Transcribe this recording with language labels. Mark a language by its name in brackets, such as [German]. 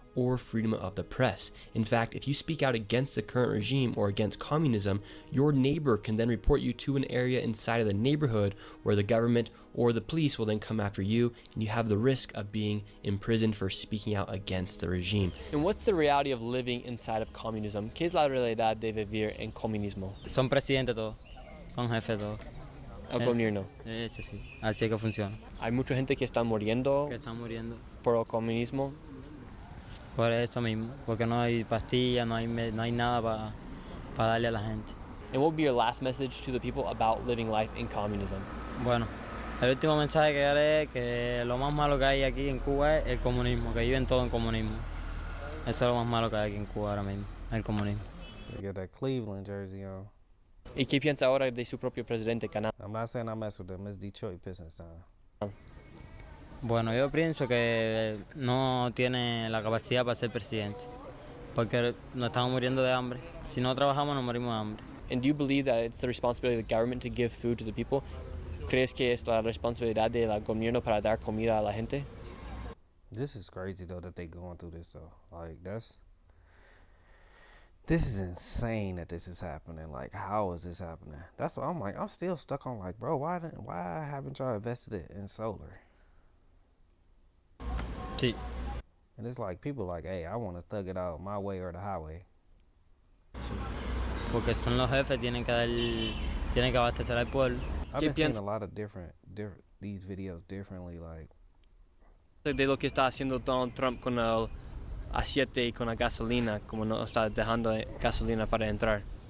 [English] or freedom of the press. In fact, if you speak out against the current regime or against communism, your neighbor can then report you to an area inside of the neighborhood where the government or the police will then come after you, and you have the risk of being imprisoned for speaking out against the regime. And what's the reality of living inside of communism? [Spanish] ¿Qué es la realidad de vivir en comunismo? Son presidentes todos, son jefes todos. El gobierno. Sí, así es que funciona. Hay mucha gente que está muriendo por el comunismo. Por eso mismo, porque no hay pastillas, no hay nada para darle a la gente. [English] And what would be your last message to the people about living life in communism? [Spanish] Bueno, el último mensaje que daré es que lo más malo que hay aquí en Cuba es el comunismo, que viven todo en comunismo. Eso es lo más malo que hay aquí en Cuba ahora mismo, el comunismo. [English] They got that Cleveland jersey on. [Spanish] ¿Y qué piensa ahora de su propio presidente, Canal? [English] I'm not saying I mess with them. It's Detroit Pistons time. [Spanish] Bueno, yo pienso que no tiene la capacidad para ser presidente, porque nos estamos muriendo de hambre. Si no trabajamos, nos morimos de hambre. [English] And do you believe that it's the responsibility of the government to give food to the people? [Spanish] ¿Crees que es la responsabilidad del gobierno para dar comida a la gente? [English] This is crazy though that they going through this though. Like this is insane that this is happening. Like, how is this happening? That's what I'm like. I'm still stuck on like, bro, why haven't y'all invested it in solar? [Spanish] Sí. [English] And it's like people like, hey, I want to thug it out my way or the highway. [Spanish] Porque son los jefes, tienen que abastecer al pueblo. [English] I've been seeing a lot of different these videos differently, like. [Spanish] De lo que está haciendo Donald Trump con el A7 y con la gasolina, como no está dejando gasolina para entrar.